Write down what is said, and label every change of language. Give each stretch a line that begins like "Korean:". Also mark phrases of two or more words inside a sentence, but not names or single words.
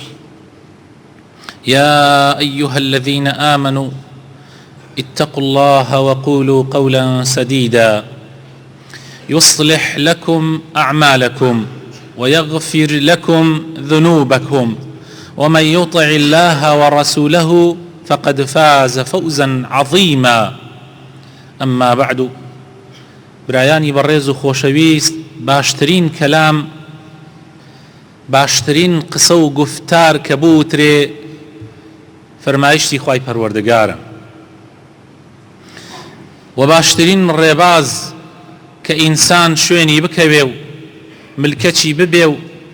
Arabic: يا أيها الذين آمنوا اتقوا الله وقولوا قولا سديدا يصلح لكم أعمالكم ويغفر لكم ذنوبكم، ومن يطع الله ورسوله فقد فاز فوزا عظيما. أما بعد،
Central Kurdish: برایانی بەڕێز و خۆشەویست، باشترین کەلام، باشترین قسە و گفتار کە بوترێ فەرمایشتی خوای پەروەردگارە، و باشترین ڕێباز کە ئینسان شوێنی بکەوێ و ملکەچی ببێ و